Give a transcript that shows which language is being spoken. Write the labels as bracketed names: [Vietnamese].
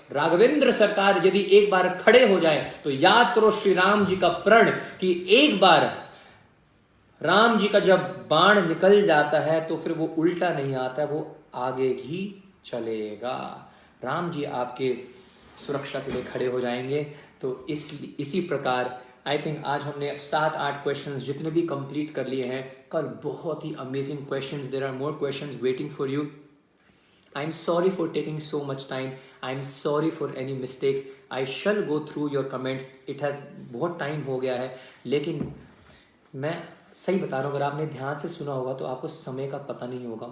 [Hindi] राघवेंद्र सरकार यदि एक बार खड़े हो जाए तो याद करो श्री राम जी का प्रण, कि एक बार राम जी का जब बाण निकल जाता है तो फिर वो उल्टा नहीं आता, वो आगे ही चलेगा। राम जी आपके सुरक्षा के लिए खड़े हो जाएंगे। तो इसी प्रकार आई थिंक आज हमने 7-8 क्वेश्चंस जितने भी कंप्लीट कर लिए हैं। कल बहुत ही amazing questions, [English] There are more questions waiting for you. I'm sorry for taking so much time. I'm sorry for any mistakes. I shall go through your comments. It has [Hindi] बहुत time हो गया है, लेकिन मैं सही बता रहा हूँ, अगर आपने ध्यान से सुना होगा तो आपको समय का पता नहीं होगा।